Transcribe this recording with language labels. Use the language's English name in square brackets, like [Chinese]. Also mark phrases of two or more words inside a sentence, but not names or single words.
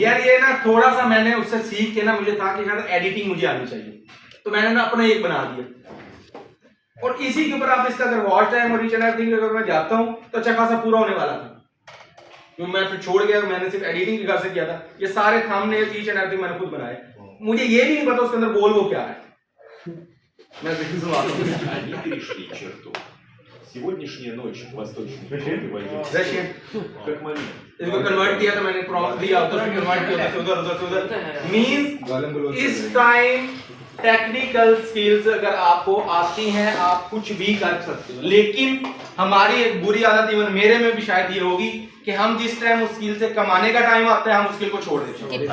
[Hindi] यार ये ना थोड़ा सा मैंने उससे सीख के ना, मुझे था कि यार एडिटिंग मुझे आनी चाहिए, तो मैंने ना अपना एक बना दिया, और इसी के ऊपर आप इसका अगर [English] watch time [Hindi] और [English] reach and everything [Hindi] अगर मैं जाता हूँ तो अच्छा खासा पूरा होने वाला था। जो मैं फिर छोड़ गया, मैंने सिर्फ एडिटिंग के घर से किया था। ये सारे [English] thumbnail reach and everything [Hindi] मैंने खुद बनाए, मुझे ये भी नहीं पता उसके अंदर बोल वो क्या है। मैं देखिए सुना [Russian] Сегодняшняя ночь в Восточной Европе войдет [Hindi] रशियन [Russian] как момент. [Hindi] इसको कन्वर्ट किया था मैंने, प्रॉम्प्ट दिया, तो फिर कन्वर्ट किया था उधर उधर मींस इस टाइम [English] technical skills [Hindi] अगर आपको आती हैं आप कुछ भी कर सकते हो, लेकिन हमारी एक बुरी आदत, इवन मेरे में भी शायद ये होगी कि हम जिस टाइम उस स्किल से कमाने का टाइम आता है हम उस स्किल को छोड़ देते हैं।